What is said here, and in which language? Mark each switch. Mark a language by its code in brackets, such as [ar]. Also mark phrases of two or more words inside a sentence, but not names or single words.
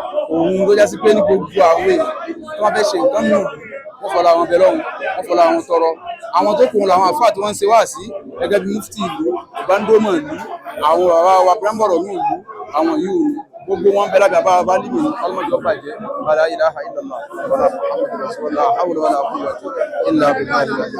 [yo] Òun ló já sí pé ní gbogbo àwọn èèyàn tó bá fẹ́ ṣe nǹkan nù, Wọ́n fọlá wọn bẹ Ọlọ́run, wọ́n fọlá wọn tọrọ. Àwọn tó kù làwọn àfáà tí wọ́n ń ṣe wáàsí, gẹ́gẹ́ bí mufti ìlú, ìbándómọ̀ ìlú, àwọn bàbá wa, Bírámbọ̀rọ̀ ní ìlú, àwọn yìí ò ní. Gbogbo wọn bẹ lábẹ́ àbá wa, bá níbi ọlọ́mọdé ọba jẹ́. [ar] لا إله إلا الله ولا محمد رسول الله حول ولا قوة إلا بالله.